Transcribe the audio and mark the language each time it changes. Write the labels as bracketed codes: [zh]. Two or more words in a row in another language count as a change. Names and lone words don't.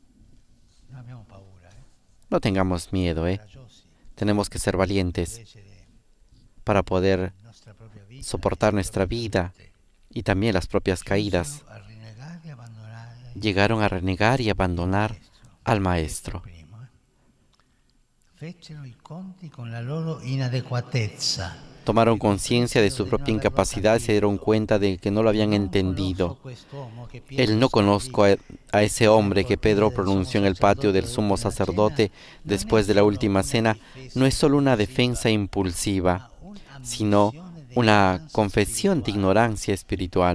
[es] No tengamos miedo, Tenemos que ser valientes para poder soportar nuestra vida y también las propias caídas. Llegaron a renegar y abandonar al Maestro. [it] Fecero i conti con la loro inadeguatezza [es] Tomaron conciencia de su propia incapacidad y se dieron cuenta de que no lo habían entendido. El no conozco a ese hombre que Pedro pronunció en el patio del sumo sacerdote después de la última cena no es solo una defensa impulsiva, sino una confesión de ignorancia espiritual.